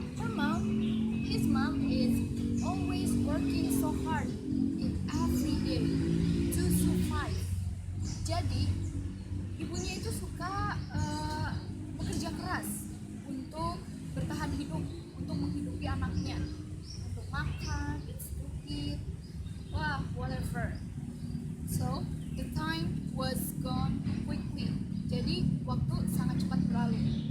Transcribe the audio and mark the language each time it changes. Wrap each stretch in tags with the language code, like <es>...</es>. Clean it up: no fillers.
<en>Nah, his mom is always working so hard in every day to survive.</en> <id>Jadi ibunya itu suka bekerja keras untuk bertahan hidup, untuk menghidupi anaknya, untuk makan,</id> <en>to eat, whatever. So the time was gone quickly.</en> <id>Jadi waktu sangat cepat berlalu.</id>